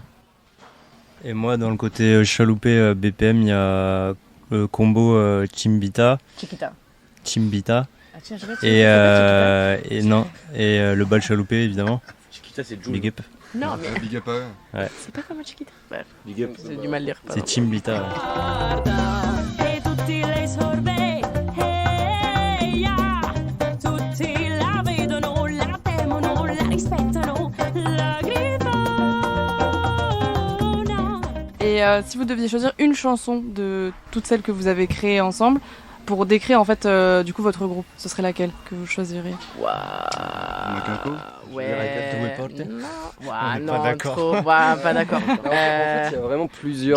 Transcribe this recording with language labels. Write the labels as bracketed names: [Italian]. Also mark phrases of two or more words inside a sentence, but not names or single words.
[French] Et moi, dans le côté chaloupé BPM, il y a le combo Chimbita, Chiquita. Ah, tiens, je vais et le bal chaloupé évidemment. Chiquita, c'est Jules. [English] Big up. [French] Non, mais [English] Big up [French] à eux. c'est pas comme Chiquita. Bref, [English] Big up. [French] j'ai du mal à lire. pardon. C'est Chimbita. Ouais. [Italian] E tutti lei sorbe, [English] hey, yeah. [Italian] Tutti la vedono, la temono, la rispettano, la gridano. [French] Et si vous deviez choisir une chanson de toutes celles que vous avez créées ensemble pour décrire en fait du coup votre groupe, ce serait laquelle que vous choisiriez? Macaco. Ouais. Porte. Non, On ouais, est non, pas d'accord. trop. Ouais, pas d'accord. En fait, il y a vraiment plusieurs